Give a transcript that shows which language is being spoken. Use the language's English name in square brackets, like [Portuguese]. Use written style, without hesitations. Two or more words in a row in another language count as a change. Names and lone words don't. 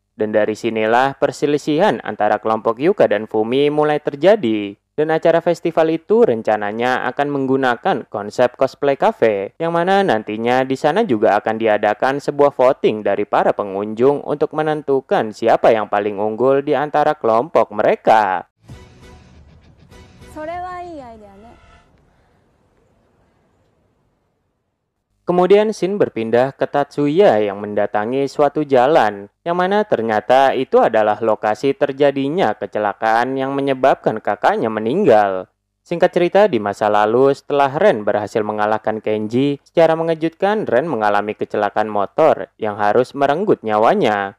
[Indonesian] Dan dari sinilah perselisihan antara kelompok Yuka dan Fumi mulai terjadi. Dan acara festival itu rencananya akan menggunakan konsep cosplay cafe, yang mana nantinya di sana juga akan diadakan sebuah voting dari para pengunjung untuk menentukan siapa yang paling unggul di antara kelompok mereka. [Japanese] それはいいアイデアね。 [Indonesian] Kemudian Shin berpindah ke Tatsuya yang mendatangi suatu jalan, yang mana ternyata itu adalah lokasi terjadinya kecelakaan yang menyebabkan kakaknya meninggal. Singkat cerita, di masa lalu setelah Ren berhasil mengalahkan Kenji, secara mengejutkan Ren mengalami kecelakaan motor yang harus merenggut nyawanya.